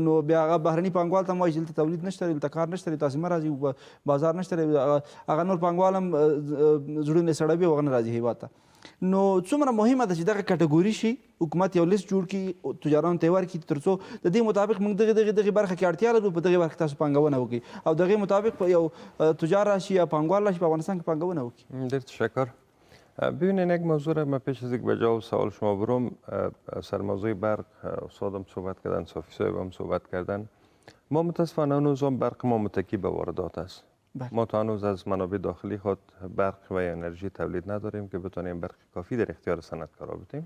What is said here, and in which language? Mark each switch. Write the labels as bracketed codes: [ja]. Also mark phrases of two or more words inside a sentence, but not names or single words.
[ps] نو بیا هغه بهرني پانګوال ته هم وایي چې دلته تولید نشته، دلته کار نشته، تاسې مه راځي، بازار نشته، هغه نور پانګوال هم زړونه یې سړوي او هغه نه راځي هېواد ته. نو څومره مهمه ده چې دغه کټګوري شي، حکومت یو لیست جوړ کړي، تجارانو ته یې ورکړي تر څو د دې مطابق موږ دغې برخه کې اړتیا لرو، په دغې برخه کې تاسو پانګونه وکړئ او دغې مطابق یو تجار راشي یا پانګوال راشي په افغانستان کې پانګونه وکړي. ډېر تشکر. [fa] ببینید یک موضوع را من پیش از اینکه به جواب سوال شما برم سر موضوع برق استادم صحبت کردن، صافی صاحب هم صحبت کردن. ما متاسفانه هنوز هم برق ما متکی به واردات است. ما تا هنوز از منابع داخلی خود برق و انرژی تولید نداریم که بتونیم برق کافی در اختیار صنعتکارا بدیم.